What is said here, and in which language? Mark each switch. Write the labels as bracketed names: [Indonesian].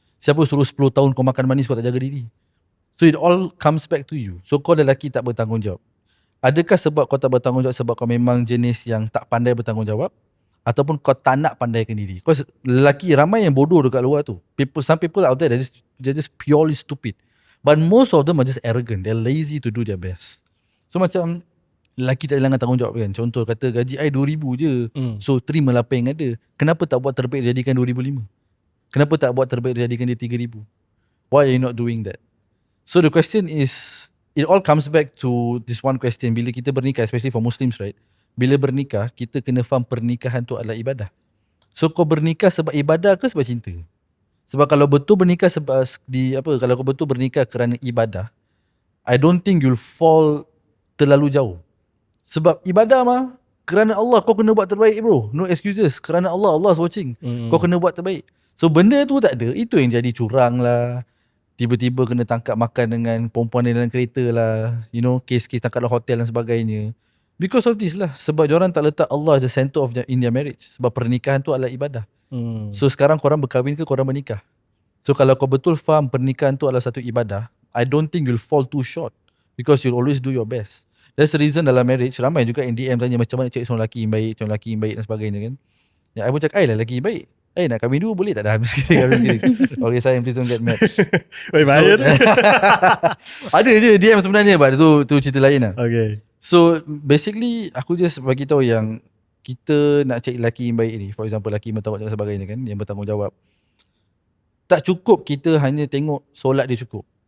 [Malay] Siapa suruh 10 tahun kau makan manis kau tak jaga diri? [English] So it all comes back to you. [Malay] So kau lelaki tak bertanggungjawab. Adakah sebab kau tak bertanggungjawab sebab kau memang jenis yang tak pandai bertanggungjawab, ataupun kau tak nak pandaikan diri? Kau lelaki ramai yang bodoh dekat luar tu. [English] Some people out there they're just purely stupid. But most of them are just arrogant. They're lazy to do their best. [Malay] So macam lelaki tak hilangkan tanggungjawab kan. Contoh kata gaji I 2,000 je. So terima apa yang ada. Kenapa tak buat terbaik jadikan 2,500? Kenapa tak buat terbaik jadikan dia 3,000? [English] Why are you not doing that? So the question is, it all comes back to this one question. [Malay] Bila kita bernikah, [English] especially for Muslims, right? [Malay] Bila bernikah, kita kena faham pernikahan tu adalah ibadah. So kau bernikah sebab ibadah ke sebab cinta? Sebab kalau betul bernikah kalau kau betul bernikah kerana ibadah, [English] I don't think you'll fall [Malay] terlalu jauh. Sebab ibadah mah kerana Allah, kau kena buat terbaik bro. [English] No excuses. [Malay] Kerana Allah's watching. Kau kena buat terbaik. So benda tu tak ada, itu yang jadi curang lah. Tiba-tiba kena tangkap makan dengan perempuan dalam kereta lah. [English] You know, [Malay] kes-kes tangkap dalam hotel dan sebagainya. [English] Because of this [Malay] lah. Sebab diorang tak letak Allah [English] as the center of in their marriage. [Malay] Sebab pernikahan tu adalah ibadah. So sekarang korang berkahwin ke korang bernikah? [English] So [Malay] kalau kau betul faham pernikahan tu adalah satu ibadah, [English] I don't think you'll fall too short because you'll always do your best. That's the reason [Malay] dalam marriage ramai juga yang DM tanya macam mana cari seorang lelaki yang baik, seorang lelaki yang baik dan sebagainya kan. Ya, I pun cakap, lah lelaki yang baik. Nak kahwin dulu boleh tak dah? Habis kiri. [English] Okay, sayang, please don't get mad. [Malay] Oi, bahaya tu. Ada je DM sebenarnya, but tu cerita lain lah. [English] Okay. [Malay] So basically aku just bagi tahu yang kita nak cari lelaki yang baik ni. [English] For example, [Malay] lelaki yang bertanggungjawab dan sebagainya kan, yang bertanggungjawab. Tak cukup kita hanya tengok solat dia cukup.